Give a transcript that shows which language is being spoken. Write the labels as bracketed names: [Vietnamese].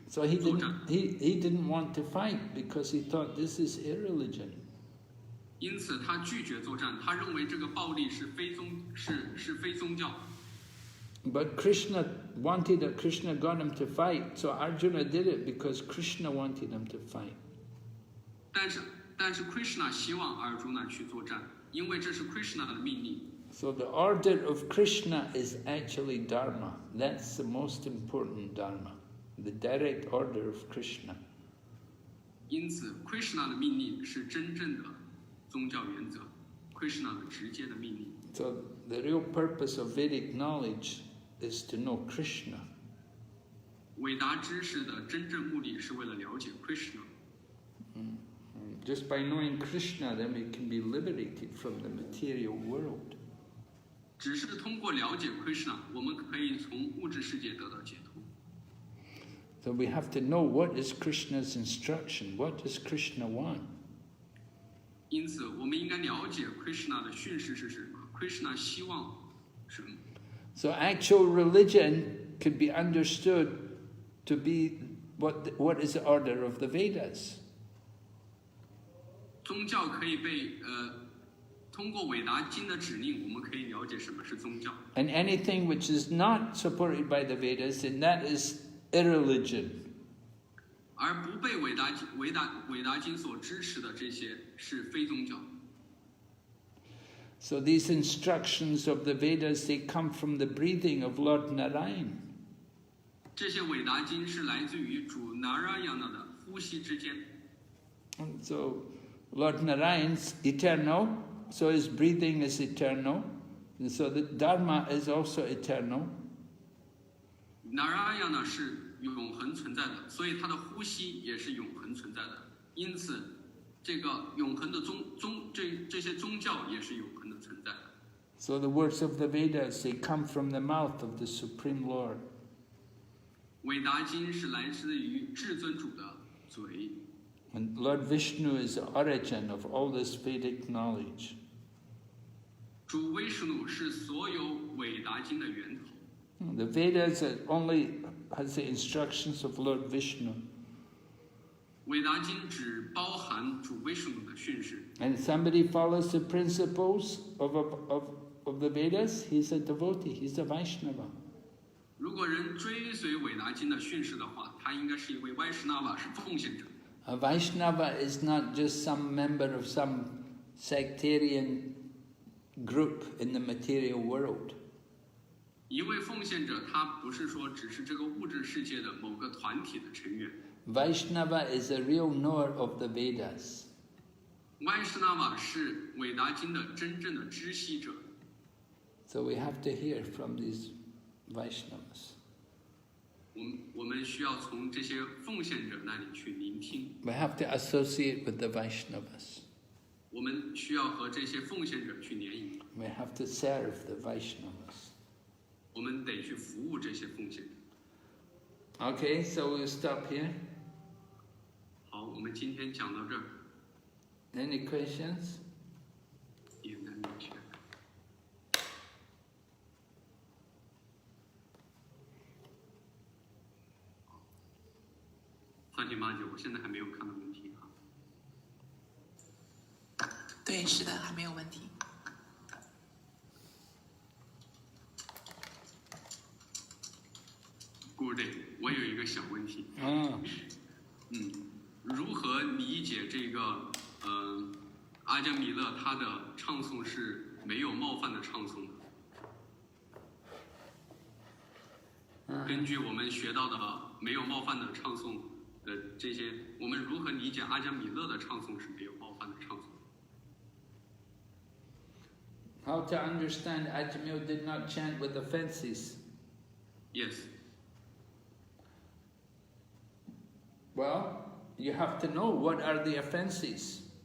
[English] So he [Chinese] 作战。 [English] didn't want to fight because he thought this is irreligion. [Chinese] 因此他拒绝作战，他认为这个暴力是非宗教。 [English] But Krishna wanted it. Krishna got him to fight. So Arjuna did it because Krishna wanted him to fight. [Chinese] 但是 Krishna 希望阿尔朱娜去作战，因为这是 Krishna 的命令。 [English] So the order of Krishna is actually Dharma. That's the most important Dharma. The direct order of Krishna. [Chinese] 因此 Krishna 的命令是真正的宗教原则 ，Krishna 的直接的命令。 [English] So the real purpose of Vedic knowledge is to know Krishna. [Chinese] 伟达知识的真正目的是为了了解 Krishna。 [English] Just by knowing Krishna, then we can be liberated from the material world. [Chinese] 只是通过了解 Krishna， 我们可以从物质世界得到解脱。 [English] So we have to know what is Krishna's instruction, what does Krishna want. [Chinese] 因此，我们应该了解 Krishna 的训示是什么 ，Krishna 希望什么。 [English] So actual religion could be understood to be what is the order of the Vedas. [Chinese] 宗教可以被通过韦达经的指令，我们可以了解什么是宗教。 [English] And anything which is not supported by the Vedas, then that is irreligion. [Chinese] 而不被韦达经所支持的这些是非宗教。 [English] So these instructions of the Vedas, they come from the breathing of Lord Narayan. [Chinese] 这些韦达经是来自于主 Narayana 的呼吸之间。 [English] And so Lord Narayan's eternal, so his breathing is eternal, and so the Dharma is also eternal. [Chinese] Narayana 是永恒存在的，所以他的呼吸也是永恒存在的。因此，这个永恒的这些宗教也是永恒的存在的。 [English] So the words of the Vedas, they come from the mouth of the Supreme Lord. [Chinese] 韦达经是来自于至尊主的嘴。 [English] And Lord Vishnu is the origin of all this Vedic knowledge. [Chinese] 主威什努是所有伟达经的源头。 [English] The Vedas only has the instructions of Lord Vishnu. [Chinese] 伟达经只包含主威什努的训示。 [English] And somebody follows the principles of the Vedas, he's a devotee, he's a Vaishnava. [Chinese] 如果人追随伟达经的训示的话，他应该是一位歪什那瓦，是奉献者。 [English] A Vaishnava is not just some member of some sectarian group in the material world. [Chinese] 一位奉献者，他不是说只是这个物质世界的某个团体的成员。 [English] Vaishnava is a real knower of the Vedas. [Chinese] 歪什那瓦是伟达经的真正的知悉者。 [English] So we have to hear from these Vaishnavas. [Chinese] 我们需要从这些奉献者那里去聆听。 [English] We have to associate with the Vaishnavas. [Chinese] 我们需要和这些奉献者去联谊。 [English] We have to serve the Vaishnavas. [Chinese] 我们得去服务这些奉献者。 [English] Okay, so we'll stop here. [Chinese] 好，我们今天讲到这儿。 [English] Any questions? [Chinese] 也难明确。 38姐，我现在还没有看到问题哈。对，是的，还没有问题。 [English] Good day， [Chinese] 我有一个小问题。如何理解这个阿加米勒他的唱诵是没有冒犯的唱诵的？根据我们学到的没有冒犯的唱诵的这些，我们如何理解阿加米勒的唱诵是没有冒犯的唱诵 [English] ？How to understand Ajāmila did not chant with offenses? Yes. Well, you have to know what are the offenses.